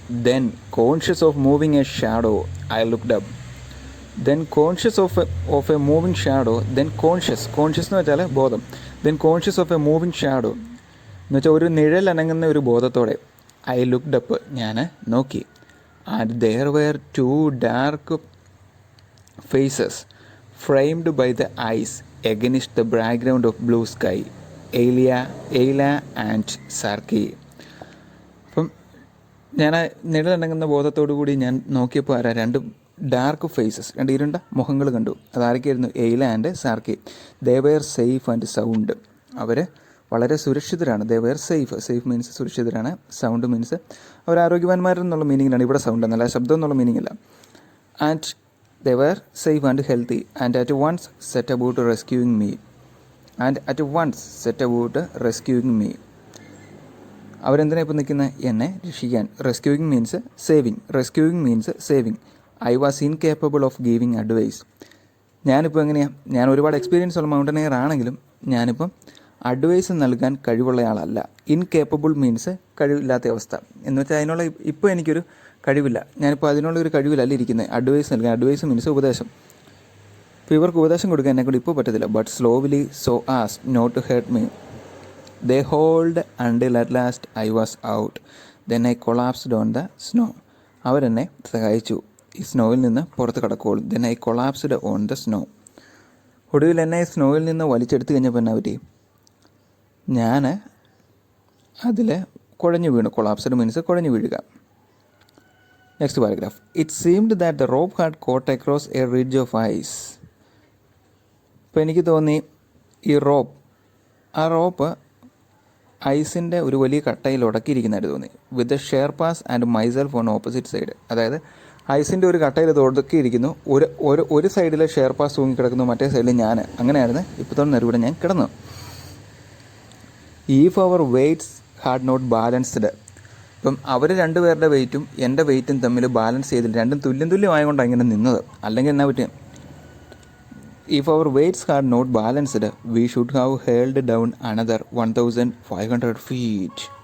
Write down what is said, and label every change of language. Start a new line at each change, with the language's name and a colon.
English: Then conscious of moving a shadow I looked up. Then conscious of a moving shadow. Then conscious
Malayalam: എന്ന് വെച്ചാൽ ബോധം.
English: then conscious of a moving shadow
Malayalam: എന്ന് വെച്ചാൽ ഒരു നിഴൽ അനങ്ങുന്ന ഒരു ബോധത്തോടെ
English: I looked up,
Malayalam: ഞാൻ നോക്കി.
English: And there were 2 dark faces framed by the eyes against the background of blue sky. Eila and Sarki.
Malayalam: അപ്പം ഞാൻ ആ നിഴലടങ്ങുന്ന ബോധത്തോടു കൂടി ഞാൻ നോക്കിയപ്പോൾ ആരാ രണ്ട് ഡാർക്ക് ഫേസസ്, രണ്ട് ഇരുണ്ട മുഖങ്ങൾ കണ്ടു. അതാരൊക്കെയായിരുന്നു?
English: Eila and Sarki. They were safe and sound.
Malayalam: അവർ വളരെ സുരക്ഷിതരാണ്.
English: They were safe.
Malayalam: Safe means സുരക്ഷിതരാണ്. Sound means അവർ ആരോഗ്യവാന്മാരെന്നുള്ള മീനിങ്ങിലാണ് ഇവിടെ സൗണ്ട് എന്നല്ല, ശബ്ദം എന്നുള്ള മീനിങ് അല്ല.
English: And they were safe and healthy and at once set about rescuing me. And at once set about rescuing me.
Malayalam: അവരെന്തിനാണ് ഇപ്പോൾ നിൽക്കുന്നത്? എന്നെ രക്ഷിക്കാൻ.
English: Rescuing means saving. Rescuing means saving. I was incapable of giving advice.
Malayalam: ഞാനിപ്പോൾ എങ്ങനെയാണ്? ഞാൻ ഒരുപാട് experience ഉള്ള മൗണ്ടനെയർ ആണെങ്കിലും ഞാനിപ്പം അഡ്വൈസ് നൽകാൻ കഴിവുള്ള ആളല്ല. ഇൻകേപ്പബിൾ മീൻസ് കഴിവില്ലാത്ത അവസ്ഥ എന്ന് വെച്ചാൽ അതിനുള്ള ഇപ്പോൾ എനിക്കൊരു കഴിവില്ല. ഞാനിപ്പോൾ അതിനുള്ളൊരു കഴിവിലല്ല ഇരിക്കുന്നത് അഡ്വൈസ് നൽകാൻ. അഡ്വൈസ് മീൻസ് ഉപദേശം. ഇപ്പോൾ ഇവർക്ക് ഉപദേശം കൊടുക്കാൻ എന്നെക്കൊണ്ട് ഇപ്പോൾ പറ്റത്തില്ല.
English: But slowly so as not to hurt me. They hold until at last I was out. Then I collapsed on the snow.
Malayalam: അവരെന്നെ സഹായിച്ചു ഈ സ്നോയിൽ നിന്ന് പുറത്ത് കടക്കുള്ളൂ.
English: Then I collapsed on the snow.
Malayalam: ഒടുവിൽ എന്നെ സ്നോയിൽ നിന്ന് വലിച്ചെടുത്ത് കഴിഞ്ഞപ്പോൾ എന്നാ പറ്റി? ഞാൻ അതിൽ കുഴഞ്ഞു വീണു. കൊളാപ്സ്ഡ് മീൻസ് കുഴഞ്ഞു വീഴുക.
English: Next paragraph. It seemed that the rope had caught across a ridge of ice.
Malayalam: ഇപ്പോൾ എനിക്ക് തോന്നി ഈ ആ റോപ്പ് ഐസിൻ്റെ ഒരു വലിയ കട്ടയിൽ ഉടക്കിയിരിക്കുന്നതായിട്ട് തോന്നി.
English: With the Sherpas and myself on opposite side.
Malayalam: അതായത് ഐസിൻ്റെ ഒരു കട്ടയിൽ ഇത് ഉടക്കിയിരിക്കുന്നു. ഒരു സൈഡിൽ ഷെയർപാസ് തൂങ്ങിക്കിടക്കുന്നു, മറ്റേ സൈഡിൽ ഞാൻ. അങ്ങനെയായിരുന്നു ഇപ്പോഴത്തെ നെരുവിടെ ഞാൻ കിടന്നു.
English: If our weights had not balanced.
Malayalam: ഇപ്പം അവർ രണ്ടുപേരുടെ വെയിറ്റും എൻ്റെ വെയിറ്റും തമ്മിൽ ബാലൻസ് ചെയ്തില്ല. രണ്ടും തുല്യമായതുകൊണ്ടാണ് ഇങ്ങനെ നിന്നത്. അല്ലെങ്കിൽ എന്നാ പറ്റും?
English: If our weights had not balanced, we should have held down another 1,500 feet.